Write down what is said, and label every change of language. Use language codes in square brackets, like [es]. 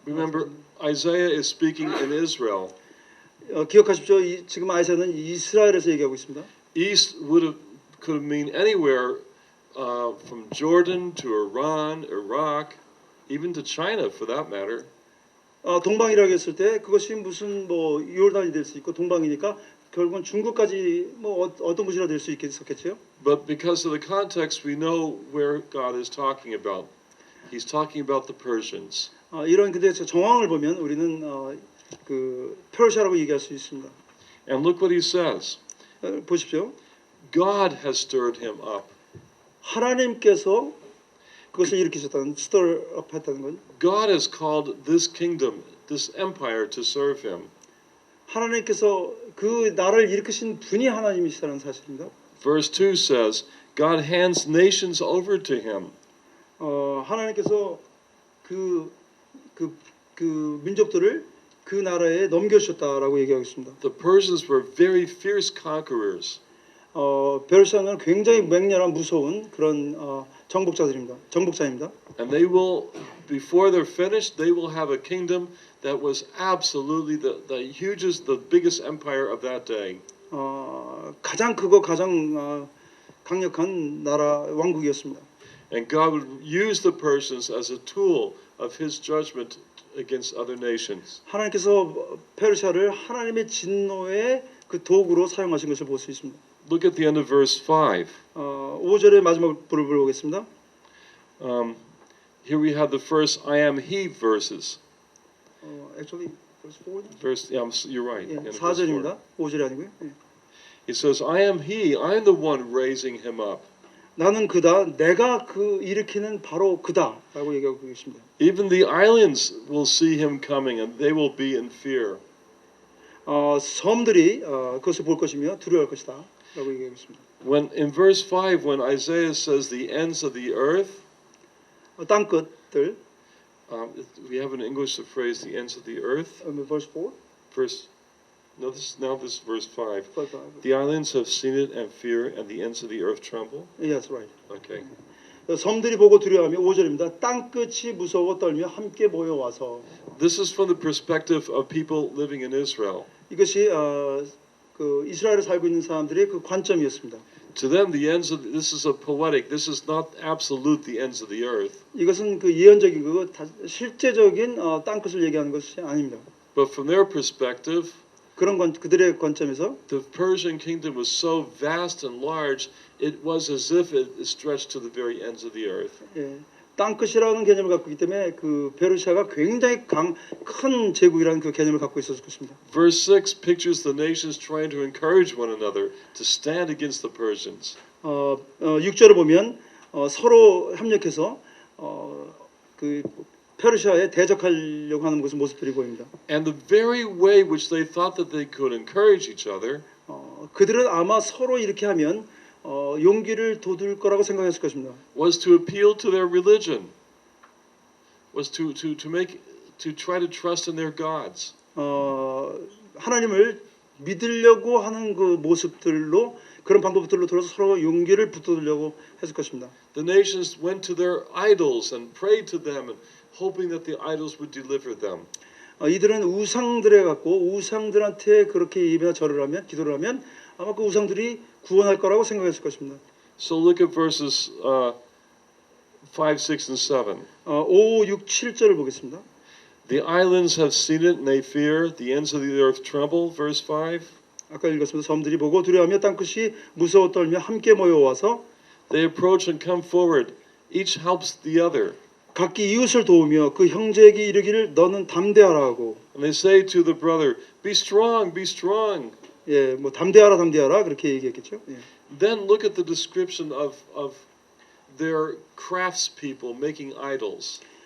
[en] Remember, Isaiah is speaking in Israel. [ko] 기억하십시오. 지금 아이사는 이스라엘에서 얘기하고 있습니다. [en] East could mean anywhere from Jordan to Iran, Iraq, even to China for that matter. [ko] 동방이라고 했을 때 그것이 무슨 뭐 요르단이 될 수 있고 동방이니까 결국은 중국까지 뭐 어떤 곳이라 될 수 있겠죠. [en] But because of the context, we know where God is talking about. He's talking about the Persians. [ko] 이런 근데 정황을 보면 우리는 그 페르시아라고 얘기할 수 있습니다. [en] And look what he says. [ko] 보십시오. [en] God has stirred him up. [ko] 하나님께서 그것을 일으키셨다는 [en] stir up [ko] 했다는 건 [en] God has called this kingdom, this empire to serve him. [ko] 하나님께서 그 나라를 일으키신 분이 하나님이시라는 사실입니다. [en] Verse 2 says, God hands nations over to him. [ko] 하나님께서 그 민족들을 그 나라에 넘겨주셨다라고 얘기하고 있습니다. [en] The Persians were very fierce conquerors. [ko] 페르시아는 굉장히 맹렬한 무서운 그런 정복자입니다. [en] And they will, before they're finished, they will have a kingdom that was absolutely the hugest, the biggest empire of that day. [ko] 가장 크고 가장 강력한 나라 왕국이었습니다. [en] And God would use the Persians as a tool of His judgment against other nations. [ko] 하나님께서 페르시아를 하나님의 진노의 그 도구로 사용하신 것을 볼 수 있습니다. [en] Look at the end of verse 5. [ko] 5절의 마지막 부를 보겠습니다. [en] Here we have the first I am He verses. Actually, verse 4. Verse, yeah, you're right. [ko] 예, [en] end of verse [ko] 4절입니다. 5절이 아니고요. 예. [en] He says, I am He. I'm the one raising him up. [ko] 나는 그다. 내가 그 일으키는 바로 그다라고 얘기하고 계십니다. [en] Even the islands will see him coming, and they will be in fear. [ko] 섬들이 그것을 볼 것이며 두려워할 것이다라고 얘기하고 있습니다. [en] When in verse 5, when Isaiah says the ends of the earth, [ko] 땅 끝들. [en] we have in English the phrase the ends of the earth. Verse 4. Now this is verse 5. 5. The islands have seen it and fear, and the ends of the earth tremble. Yes, right. Okay. [ko] 섬들이 보고 두려워하며 5절입니다. 땅 끝이 무서워 떨며 함께 모여와서. [en] This is from the perspective of people living in Israel. [ko] 이것이 그 이스라엘에 살고 있는 사람들의 그 관점이었습니다. [en] To them, the ends of this is a poetic. This is not absolute the ends of the earth. [ko] 이것은 그 예언적인 그 실제적인 땅 끝을 얘기하는 것이 아닙니다. [en] But from their perspective, [ko] 그런 그들의 관점에서 [en] the Persian kingdom was so vast and large, it was as if it stretched to the very ends of the earth. [ko] 예, 땅 끝이라는 개념을 갖고 있기 때문에 그 페르시아가 굉장히 큰 제국이라는 그 개념을 갖고 있었을 것입니다. [en] Verse 6 pictures the nations trying to encourage one another to stand against the Persians. [ko] 6절을 보면 서로 협력해서 그 페르시아에 대적하려고 하는 것을 모습들이 보입니다. [en] And the very way which they thought that they could encourage each other [ko] 그들은 아마 서로 이렇게 하면 용기를 돋을 거라고 생각했을 것입니다. [en] was to appeal to their religion, was to try to trust in their gods. [ko] 하나님을 믿으려고 하는 그 모습들로 그런 방법들로 들어서 서로 용기를 붙들려고 했을 것입니다. [en] The nations went to their idols and prayed to them, and hoping that the idols would deliver them. [ko] 이들은 우상들에 갖고 우상들한테 그렇게 예배나 절을 하면 기도를 하면 아마 그 우상들이 구원할 거라고 생각했을 것입니다. [en] So look at verses 5, 6, and 7. [ko] 5, 6, 7절을 보겠습니다. [en] The islands have seen it and they fear. The ends of the earth tremble. Verse 5. [ko] 아까 읽었습니다. 섬들이 보고 두려워하며 땅끝이 무서워 떨며 함께 모여와서 [en] They approach and come forward. Each helps the other. [ko] 각기 이웃을 도우며 그 형제에게 이르기를 너는 담대하라 하고 [en] And they say to the brother, Be strong, be strong. [ko] 예, 뭐 담대하라 담대하라 그렇게 얘기했겠죠. 예. [en] Then look at the description of their craftspeople making idols.